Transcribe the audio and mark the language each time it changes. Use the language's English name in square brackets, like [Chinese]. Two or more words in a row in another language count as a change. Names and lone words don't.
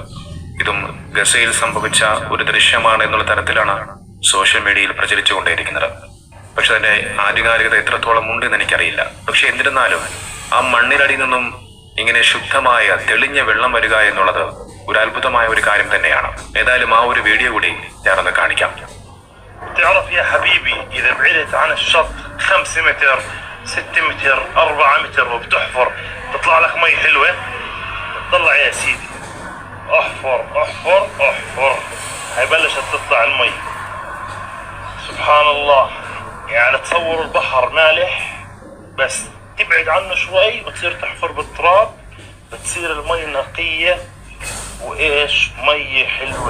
[Malayalam] ഇതും ഗസയിൽ സംഭവിച്ച ഒരു ദൃശ്യമാണ് എന്നുള്ള തരത്തിലാണ് [English] social media [Malayalam] പ്രചരിച്ചുകൊണ്ടേയിരിക്കുന്നത്. പക്ഷെ അതിന്റെ ആധികാരികത എത്രത്തോളം ഉണ്ടെന്ന് എനിക്കറിയില്ല. പക്ഷെ എന്നിരുന്നാലും ആ മണ്ണിനടിയിൽ നിന്നും ഇങ്ങനെ ശുദ്ധമായ തെളിഞ്ഞ വെള്ളം വരിക എന്നുള്ളത് ഒരു അത്ഭുതമായ ഒരു കാര്യം തന്നെയാണ്. ഏതായാലും ആ ഒരു വീഡിയോ കൂടി ഞാനൊന്ന് കാണിക്കാം. [Arabic] تعرف يا حبيبي إذا بعدت عن الشط 5 متر 6 متر 4 متر وبتحفر تطلع لك مي حلوة. تطلع يا سيدي احفر احفر احفر، هاي بلشت تطلع المي. سبحان الله، يعني تصور البحر مالح بس تبعد عنه شوي بتصير تحفر بالتراب بتصير المي نقية وايش مي حلوة.